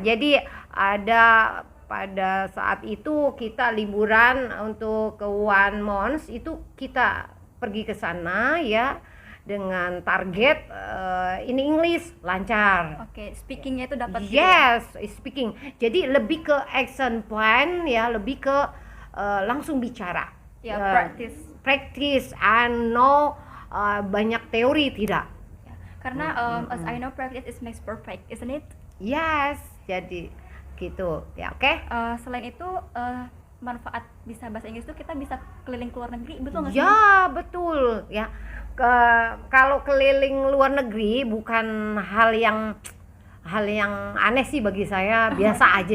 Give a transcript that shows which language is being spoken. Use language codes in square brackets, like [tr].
[id] Jadi ada pada saat itu kita liburan untuk ke [en] one month, [id] itu kita pergi ke sana ya dengan target [en] in English [id] lancar. Oke, speakingnya itu dapat gitu ya? [en] Yes, speaking. [id] Jadi lebih ke action plan ya, lebih ke langsung bicara. Ya, [en] Practice and [id] banyak teori tidak. Ya, karena [en] as I know, practice is makes perfect, isn't it? [id] Yes, jadi gitu ya, oke. Selain itu manfaat bisa bahasa Inggris itu kita bisa keliling ke luar negeri, betul nggak sih? Ya, betul ya. Kalau keliling luar negeri bukan hal yang aneh sih bagi saya, biasa aja